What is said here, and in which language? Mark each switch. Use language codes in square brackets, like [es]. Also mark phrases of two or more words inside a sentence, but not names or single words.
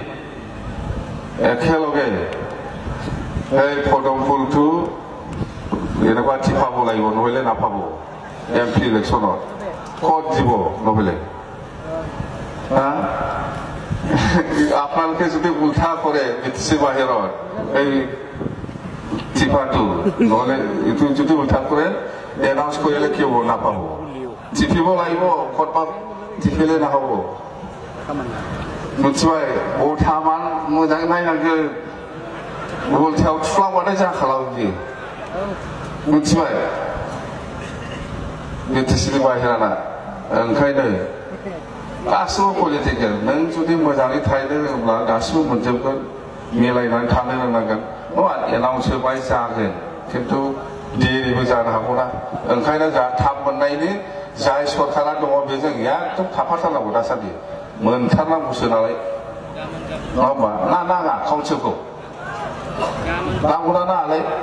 [as] একেলগে এই পদম ফুলটো এনেকুৱা টিপাব লাগিব নহ'লে নাপাব এমপি ইলেকশ্যনত ক'ত দিব নহ'লে আপোনালোকে যদি উল্টা কৰে বিটিসি বাহিৰত এই টিপাটো নহ'লে এইটো যদি উল্টা কৰে এনাউন্স কৰিলে কি হ'ব নাপাব টিপিব লাগিব ক'ৰবাত টিপিলে নহ'ব [brx] मिथिबाय उल्थामान मोजाङै नायनांगोन उल्थायाव थुफ्लांबाथाय जाखालाबो बियो मिथिबाय बिटिसिनि बाहेराना ओंखायनो गासिबो पलिटिकेल नों जुदि मोजाङै थाहैनो रोङोब्ला गासिबो मोनजोबगोन मिलायनानै थानो रोंनांगोन नङा एनाउन्स होबाय जागोन खिन्थु देरिबो जानो हागौना ओंखायनो जा थाब मोननायनि जाय सरकारा दङ बेजों एकदम थाफाथारनांगौ दासान्दि मोनथारनांगौसो नालाय नङा होमबा नाङा काउन्सिलखौ नांगौना नाङालाय